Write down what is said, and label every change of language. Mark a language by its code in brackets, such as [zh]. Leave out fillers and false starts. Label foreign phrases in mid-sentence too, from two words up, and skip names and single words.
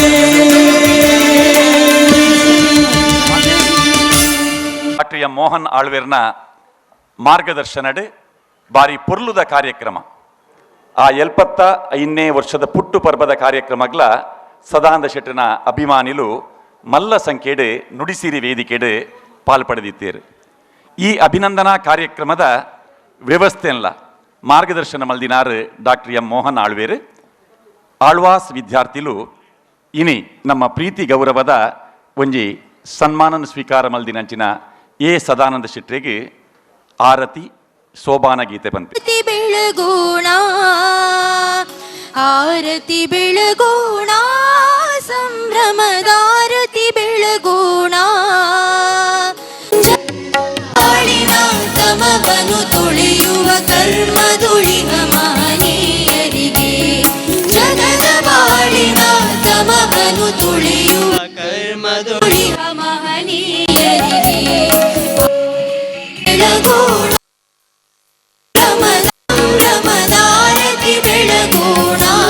[tcy] ಡಾಕ್ಟರ್ ಎಂ ಮೋಹನ್ ಆಳ್ವೇರ್ನ ಮಾರ್ಗದರ್ಶನಡು ಬಾರಿ ಪೊರ್ಲುದ ಕಾರ್ಯಕ್ರಮ ಆ 75ನೇ ವರ್ಷದ ಪುಟ್ಟು ಪರ್ಬದ ಕಾರ್ಯಕ್ರಮಗಳ ಸದಾನಂದ ಶೆಟ್ಟನ ಅಭಿಮಾನಿಲು ಮಲ್ಲ ಸಂಖ್ಯೆಡು ನುಡಿಸಿರಿ ವೇದಿಕೆಡು ಪಾಲ್ಪಡೆದಿದ್ದೇರು ಈ ಅಭಿನಂದನಾ ಕಾರ್ಯಕ್ರಮದ ವ್ಯವಸ್ಥೆಯಲ್ಲ ಮಾರ್ಗದರ್ಶನ ಮಲ್ದಿನಾರು ಡಾಕ್ಟರ್ ಎಂ ಮೋಹನ್ ಆಳ್ವೇರು ಆಳ್ವಾಸ್ ವಿದ್ಯಾರ್ಥಿಲು ಇನಿ ನಮ್ಮ ಪ್ರೀತಿ ಗೌರವದ ಒಂಜಿ ಸನ್ಮಾನನ ಸ್ವೀಕಾರ ಮಲ್ದಿನಂಚಿನ ಎ ಸದಾನಂದ ಶೆಟ್ರಿಗೆ ಆರತಿ ಸೋಬಾನ ಗೀತೆ ಬಂತು. [kn] ಆರತಿ ಬೆಳಗೋಣ, ಆರತಿ ಬೆಳಗೋಣ, ಸಂಭ್ರಮದಾರತಿ ಬೆಳಗೋಣ. ಬಾಳಿನ ತಮವನ್ನು ತೊಳೆಯುವ ಕರ್ಮದುಳಿಹ ಮಹನೀಯರಿಗೆ, ಜಗದ ಬಾಳಿನ ತಮವನ್ನು ತೊಳೆಯುವ ಕರ್ಮದುಳಿಹ ಮಹನೀಯರಿಗೆ ಬೆಳಗೋಣ, ಸಂಭ್ರಮದಾರತಿ ಬೆಳಗೋಣ.